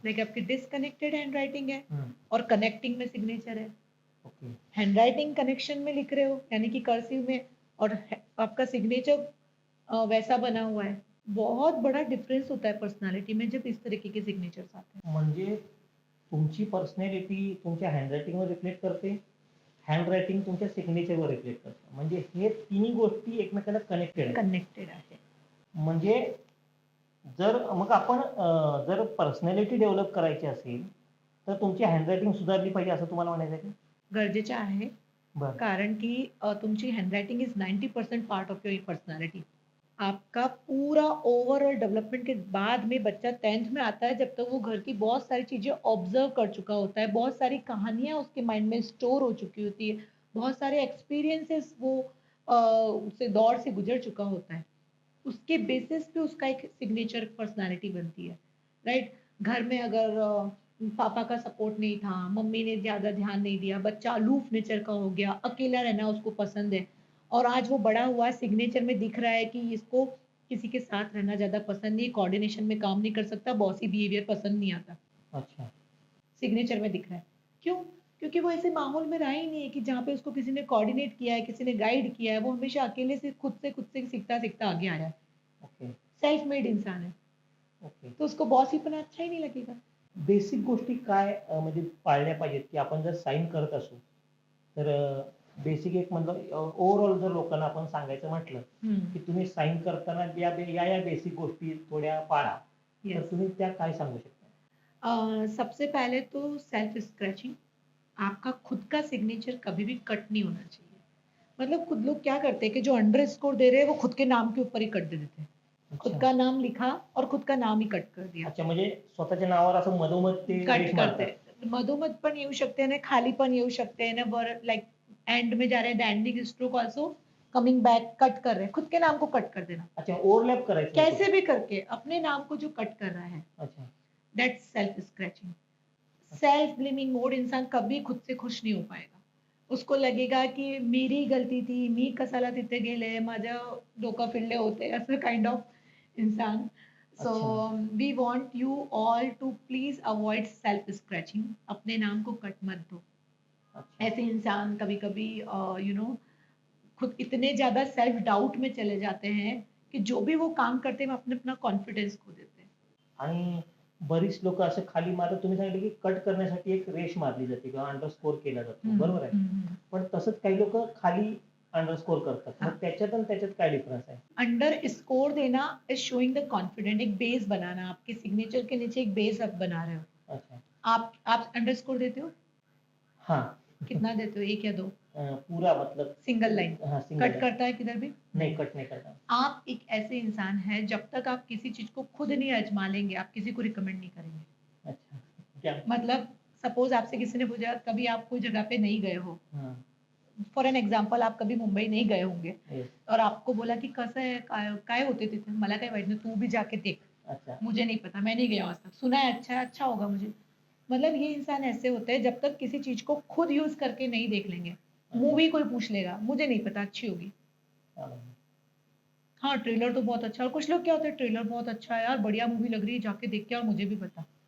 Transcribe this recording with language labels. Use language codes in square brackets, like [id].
[hi] Like आपकी disconnected handwriting है हम्म. और कनेक्टिंग में सिग्नेचर है. [en] Okay. [hi] हैंडराइटिंग कनेक्शन में लिख रहे हो यानी कि कर्सिव में, और आपका सिग्नेचर वैसा बना हुआ है. बहुत बड़ा डिफरेंस होता है पर्सनालिटी में जब इस तरीके के सिग्नेचर्स आते हैं. [mr] म्हणजे तुमची पर्सनॅलिटी तुमच्या हँडरायटिंगवर रिफ्लेक्ट करते, हँडरायटिंग तुमच्या सिग्नेचरवर रिफ्लेक्ट करते. म्हणजे हे तिन्ही गोष्टी एकमेकाला कनेक्टेड आहेत. कनेक्टेड आहे. म्हणजे जर मग आपण जर पर्सनॅलिटी डेव्हलप करायची असेल तर तुमची हँडरायटिंग सुधारली पाहिजे असं तुम्हाला म्हणायचं आहे का? गरजेचं आहे. बरं. कारण की तुमची [en] Handwriting is 90% part of your personality. [hi] आपका पूरा ओवरऑल डेवलपमेंट के बाद में बच्चा 10th में आता है, जब तक वो घर की बहुत सारी चीज़ें ऑब्जर्व कर चुका होता है, बहुत सारी कहानियाँ उसके माइंड में स्टोर हो चुकी होती है, बहुत सारे एक्सपीरियंसेस वो उससे दौर से गुजर चुका होता है. उसके बेसिस पे उसका एक सिग्नेचर पर्सनालिटी बनती है. राइट. घर में अगर पापा का सपोर्ट नहीं था, मम्मी ने ज़्यादा ध्यान नहीं दिया, बच्चा अलूफ नेचर का हो गया, अकेला रहना उसको पसंद है, और आज वो बड़ा हुआ है, सिग्नेचर में दिख रहा है कि इसको किसी के साथ रहना ज़्यादा पसंद नहीं, कोऑर्डिनेशन में काम नहीं कर सकता, बॉसी बिहेवियर पसंद नहीं आता. अच्छा. सिग्नेचर में दिख रहा है. क्यों? क्योंकि वो ऐसे माहौल में रहा ही नहीं है कि जहाँ पे उसको किसी ने कोऑर्डिनेट किया है, किसी ने गाइड किया है. वो हमेशा अकेले से खुद से सीखता-सीखता आगे आया है. [en] Okay. [hi] सेल्फ मेड इंसान है. [en] Okay. [hi] तो उसको बॉसीपणा अच्छा ही नहीं लगेगा. [mr] बेसिक गोष्टी काय म्हणजे पाळल्या पाहिजेत की आपण जर साइन करत असू तर बेसिक एक म्हणलं ओव्हरऑल जर लोकांना आपण सांगायचं म्हटलं की तुम्ही साइन करताना या बेसिक गोष्टी थोड्या पाळा, तर [en] Yes. [mr] तुम्ही त्या काय सांगू शकता? [hi] सबसे पहले तो सेल्फ स्क्रैचिंग. आपका खुद का सिग्नेचर कभी भी कट नहीं होना चाहिए. मतलब खुद लोग क्या करते हैं कि जो अंडर स्कोर दे रहे हैं वो खुद के नाम के ऊपर ही कट दे देते हैं. खुद अच्छा. का नाम लिखा और खुद का नाम ही कट कर दिया. [mr] अच्छा, म्हणजे स्वतःच्या नावावर असं मधोमध ते [hi] कट [mr] रेष [hi] करते [mr] मारतात. [hi] हैं. [mr] मधोमध पण येऊ शकते ना, खाली पण येऊ शकते ना, वर [hi] लाइक एंड में जा रहे हैं, [en] the ending stroke also coming back, [hi] cut कर रहे हैं. खुद के नाम को कट कर देना. [mr] अच्छा, ओव्हरलॅप करायचं नाही [hi] कैसे भी करके अपने नाम को जो कट कर रहा है, [mr] कुठे. अच्छा. [en] That's self scratching. [hi] Self blaming mode इंसान कभी खुद से खुश नहीं हो पाएगा. उसको लगेगा की मेरी गलती थी, [mr] मी कसाला तिथे गेले, माझं डोकं फिरले होते, [hi] असं काइंड ऑफ इंसान. [en] So we want you all to please avoid self scratching. [hi] अपने नाम को कट मत दो. अच्छा. ऐसे इंसान कभी कभी खुद इतने ज्यादा सेल्फ डाउट में चले जाते हैं कि जो भी वो काम करते हैं वो अपने अपना कॉन्फिडेंस खो देते हैं. [mr] आणि बरीच लोक असं खाली मारतात. तुम्ही सांगितलं की कट करण्यासाठी एक रेष मारली जाते किंवा अंडरस्कोर केला जातो, बरोबर आहे. पण तसंच काही लोक खाली अंडरस्कोर करतात. मग त्याच्यात आणि त्याच्यात काय डिफरन्स आहे? [hi] अंडर स्कोर देना [en] Is showing the confident. [hi] एक बेस बनाना, आपके सिग्नेचर के नीचे एक बेस आप बना रहे हो. अच्छा. आप अंडर स्कोर देते हो? हाँ. कितना देते हो, 1 या 2? पूरा मतलब सिंगल लाइन. हाँ, सिंगल कट लाइन. करता है किधर भी? नहीं, कट नहीं करता. आप एक ऐसे इंसान हैं, जब तक आप किसी चीज को खुद नहीं आजमा लेंगे, आप किसी को रिकमेंड नहीं करेंगे. अच्छा. क्या? मतलब सपोज आपसे किसी ने पूछा, कभी आप कोई जगह पे नहीं गए हो, हाँ. [en] for an example [hi] आप कभी मुंबई नहीं गए होंगे [en] Yes. [hi] और आपको बोला की [mr] कसं आहे, काय होते तिथे? मला काय माहित नाही, [hi] तू भी जाके देख. अच्छा. मुझे नहीं पता, मैं नहीं गया आज तक. सुना है, अच्छा होगा मुझे. मतलब ये इंसान ऐसे होते हैं जब तक किसी चीज को खुद यूज करके नहीं देख लेंगे. मूवी कोई पूछ लेगा, मुझे नहीं पता अच्छी होगी. हाँ. हाँ, ट्रेलर तो बहुत अच्छा है और कुछ लोग क्या होते हैं, ट्रेलर बहुत अच्छा है यार, बढ़िया मूवी लग रही है, जाके देख के और मुझे भी पता.